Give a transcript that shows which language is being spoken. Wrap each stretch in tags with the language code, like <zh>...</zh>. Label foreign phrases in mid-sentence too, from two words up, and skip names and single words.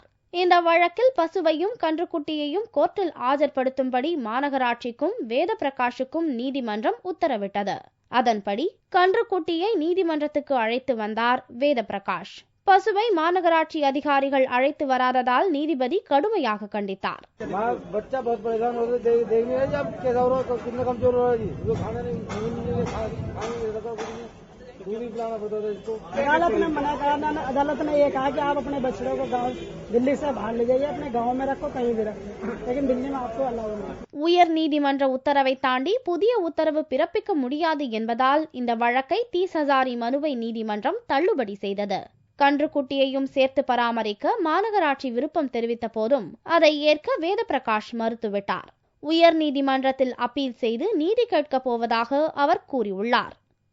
<ta>இந்த வழக்கில் பசுவையும் கன்றுக்குட்டியையும் கோர்ட்டில் ஆஜர்படுத்தும்படி மாநகராட்சிக்கும் வேதபிரகாஷுக்கும் நீதிமன்றம் உத்தரவிட்டது. அதன்படி கன்றுக்குட்டியை நீதிமன்றத்துக்கு அழைத்து வந்தார் வேதபிரகாஷ். பசுவை மாநகராட்சி அதிகாரிகள் அழைத்து வராததால் நீதிபதி கடுமையாக கண்டித்தார்.</ta> <hi>अदालत ने ये कहा कि आप अपने बछड़ों को गांव दिल्ली से बाहर ले जाइए, अपने गांव में रखो, कहीं भी रखो, लेकिन दिल्ली में आपको अलाउ नहीं.</hi> <ta>உயர் நீதிமன்ற உத்தரவை தாண்டி புதிய உத்தரவு பிறப்பிக்க முடியாது என்பதால் இந்த வழக்கை 30 ஹசாரி மனுவை நீதிமன்றம் தள்ளுபடி செய்தது. கன்றுக்குட்டியையும் சேர்த்து பராமரிக்க மாநகராட்சி விருப்பம் தெரிவித்த போதும் அதை ஏற்க வேதபிரகாஷ் மறுத்துவிட்டார். உயர் நீதிமன்றத்தில் அப்பீல் செய்து நீதி கேட்கப் போவதாக அவர் கூறியுள்ளார்.</ta>